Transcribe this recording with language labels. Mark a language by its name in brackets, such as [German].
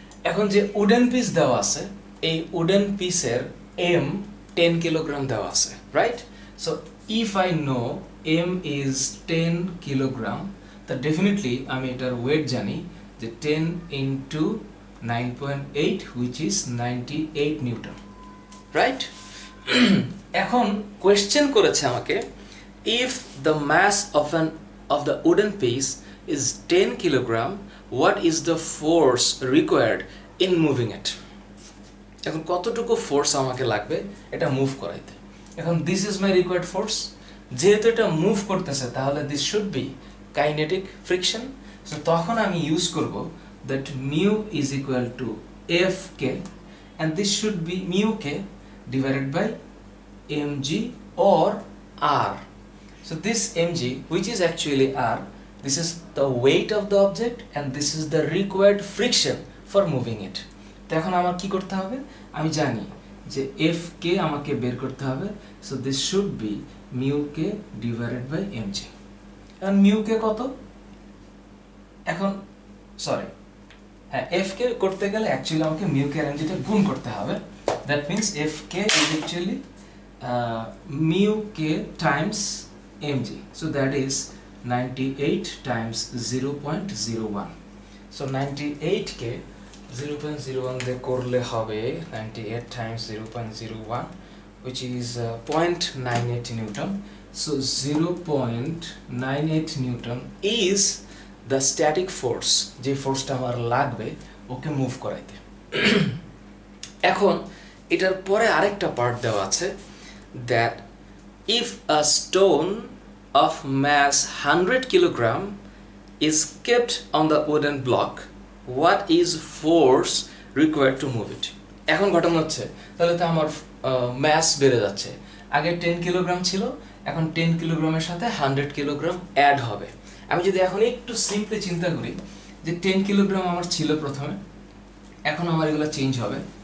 [Bangla] এখন যে wooden piece দেওয়া আছে, এই উডেন পিসের এম 10 কিলোগ্রাম দেওয়া আছে, right? [English] so if I know m is 10 kilogram, [Bangla] তা ডেফিনেটলি আমি এটার ওয়েট জানি যে 10 into 9.8 which is 98 Newton, right? এখন কোয়েশ্চেন করেছে আমাকে, [English] if the mass of the wooden piece is 10 kilogram, what is the force required in moving it? [Bangla] এখন কতটুকু ফোর্স আমাকে লাগবে এটা মুভ করাইতে? এখন [English] This is my required force. [Bangla] যেহেতু এটা মুভ করতেছে তাহলে [English] This should be kinetic friction. [Bangla] So তখন আমি ইউজ করব [English] That mu is equal to f k, and this should be mu k divided by mg or r. So this mg, which is actually r, this is the weight of the object and this is the required friction for moving it. [Bangla] তো এখন আমার কি করতে হবে? আমি জানি যে f কে আমাকে বের করতে হবে। [English] So this should be mu k divided by mg. And mu k কত? [Bangla] এখন সরি, হ্যাঁ, f কে করতে গেলে অ্যাকচুয়ালি আমাকে mu k আর mg টা গুণ করতে হবে। [English] That means Fk is actually mu k times mg. So that is 98 times 0.01. So 98 [Bangla] ke 0.01 de korle hobe [English] 98 times 0.01, which is 0.98 Newton. So 0.98 Newton is the static force, [Bangla] je force ta amar lagbe oke move koraite. এখন এটার পরে আরেকটা part দেওয়া আছে, [English] that if a stone of mass 100 kilogram is kept on the wooden block, what is force required to move it? [Bangla] এখন ঘটনা হচ্ছে তাহলে তো আমার ম্যাস বেড়ে যাচ্ছে। আগে 10 কিলোগ্রাম ছিল, এখন 10 কিলোগ্রামের সাথে 100 কিলোগ্রাম অ্যাড হবে। আমি যদি এখন একটু সিম্পলি চিন্তা করি যে 10 কিলোগ্রাম আমার ছিল প্রথমে, এখন আমার এগুলো চেঞ্জ হবে।